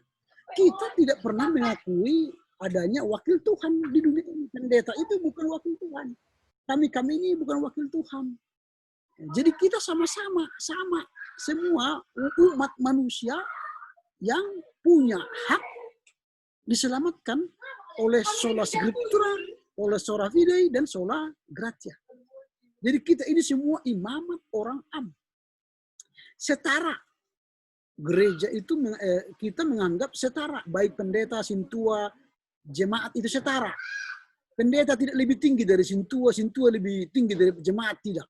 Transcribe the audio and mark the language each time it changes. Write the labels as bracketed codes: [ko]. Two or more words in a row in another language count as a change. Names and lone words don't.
[id] Kita tidak pernah mengakui adanya wakil Tuhan di dunia ini. Pendeta itu bukan wakil Tuhan. Kami ini bukan wakil Tuhan. Jadi kita sama-sama semua umat manusia yang punya hak diselamatkan oleh [la] sola scriptura, [id] oleh [la] sola fide, [id] dan [la] sola gratia. [id] Jadi kita ini semua imamat orang setara. Gereja itu kita menganggap setara, baik pendeta, sintua, jemaat itu setara. Pendeta tidak lebih tinggi dari sintua, sintua lebih tinggi dari jemaat, tidak.